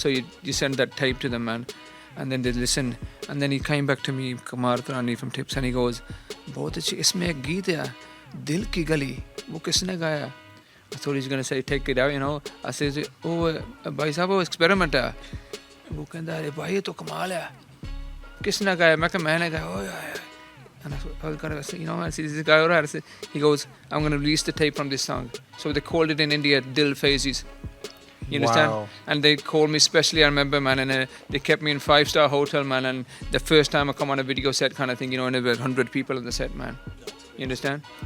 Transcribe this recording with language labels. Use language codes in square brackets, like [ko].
[en] So you send that tape to them, man. And then they listen. And then he came back to me, Kumar Tarani from Tips, and he goes, [hi] "बहुत अच्छी इसमें एक गीत है, दिल की गली, वो किसने गाया?" [en] I thought he's gonna say take it out, I said, "Oh, [hi] भाई साहब वो [en] experiment है." [hi] वो कहता अरे भाई ये तो कमाल है, किसने गाया? मैं कहा मैंने गाया. [en] Oh yeah. And I was gonna say, I see this guy alright. He goes, "I'm gonna release the tape from this song." So they called it in India Dil Phases. You understand? Wow. And they called me specially, I remember, man, and they kept me in 5-star hotel, man, and the first time I come on a video set kind of thing, and there were 100 people on the set, man. You understand?